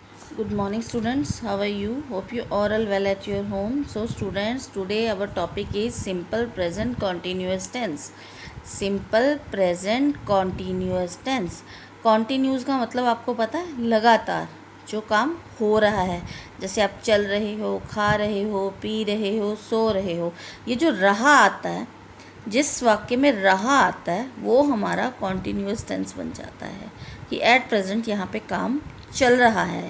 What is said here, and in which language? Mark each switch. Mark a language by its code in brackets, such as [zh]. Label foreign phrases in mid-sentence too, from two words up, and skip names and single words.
[en] Good morning students, how are you? Hope you are all well at your home. So students, today our topic is simple present continuous tense. Simple present continuous tense. [hi] Continuous का मतलब आपको पता है, लगातार जो काम हो रहा है। जैसे आप चल रहे हो, खा रहे हो, पी रहे हो, सो रहे हो, ये जो रहा आता है, जिस वाक्य में रहा आता है वो हमारा [en] continuous tense [hi] बन जाता है कि [en] at present [hi] यहाँ पे काम चल रहा है।